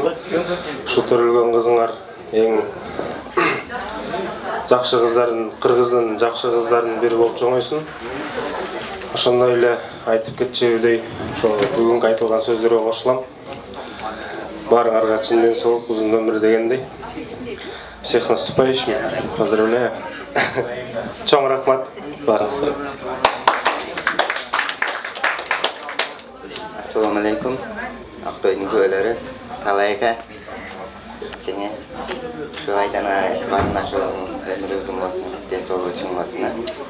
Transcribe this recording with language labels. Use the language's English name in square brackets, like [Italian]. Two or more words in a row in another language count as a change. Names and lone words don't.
[Kyrgyz] Ушу төрөлгөн кызыңар эң жакшы кыздардын, кыргыздын жакшы кыздарынын бири болуп чоңойсун. Ошондой эле айтып кетчүдөй, ошо бүгүнкү айтылган сөздөргө кошулам. Барыңарга чын ден соолук, узун өмүр дегендей. [Russian] Всех с наступающим. Поздравляю. [Kyrgyz] Чоң рахмат барыңыздарга. [Arabic] السلام عليكم. [Kyrgyz] Ақтойдың күбөлөрү, Талайка жеңе. Ушу айдана барына өмүрү узун болсун, ден соолугу чың болсун.